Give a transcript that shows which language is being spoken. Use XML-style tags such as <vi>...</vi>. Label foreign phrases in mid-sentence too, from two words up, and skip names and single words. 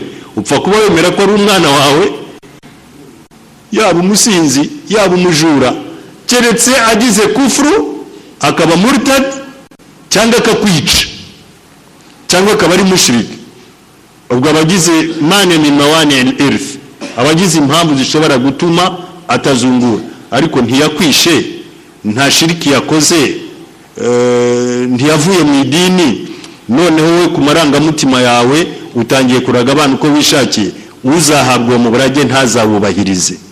<rw>Upfa kuba wemera ko ari umwana wawe, yaba umusinzi yaba umujura, keretse agize kufuru akaba murtad cyangwa akakwica cyangwa akaba ari mushriki. Ubwo abagize</rw> <ar>مانع من موانع الإرث,</ar> <rw>abagize impamvu zishobora gutuma atazungura. Ariko ntiyakwishe, nta shiriki yakoze, ntiyavuye mu idini, noneho we ku marangamutima yawe utangiye kuraga abantu uko wishakiye, uzahabwa mu burage ntazabubahirize.</rw>